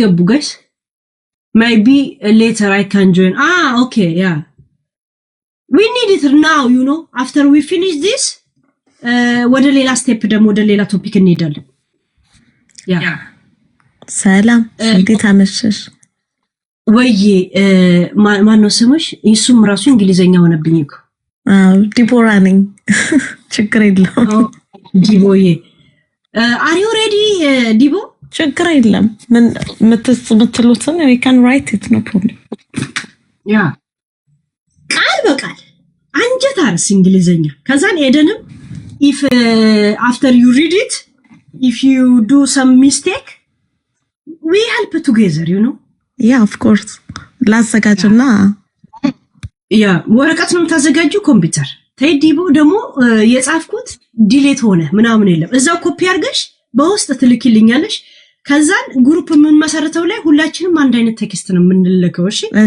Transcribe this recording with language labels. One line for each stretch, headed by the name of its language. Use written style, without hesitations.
English: guys maybe later I can join okay yeah we need it now after we finish this
Amharic: ወደ ሌላ ስቴፕ ደግሞ ወደ ሌላ ቶፒክ እንሄዳለን ያ ሰላም እንዴት አመሸሽ ወይ ማን ነው ስምሽ እሱም ራሱ እንግሊዘኛ ሆነብኝ እኮ ዲቦራ ነኝ ችግር የለውም ዲቦዬ
English: are you ready
Amharic: ዲቦ ችግር የለም ምን ምትሉትን
English: we can write it no problem
Amharic: ያ ቃል በቃል አንጀት አርስ እንግሊዘኛ ከዛን ኤደንም
English: if after you read it if you do some mistake we help together yeah of course
Amharic: ላዘጋጅና ያ ወረቀት ነው ታዘጋጁ ኮምፒውተር ተይዲቦ ደግሞ የጻፍኩት ዲሌት ሆነ ምናምን የለም እዛው ኮፒ አድርገሽ በውስጥ ትልኪልኛለሽ ከዛን ግሩፕ ምን መሰረተው ላይ ሁላችንም አንድ አይነት ቴክስት ነው የምንልከው እሺ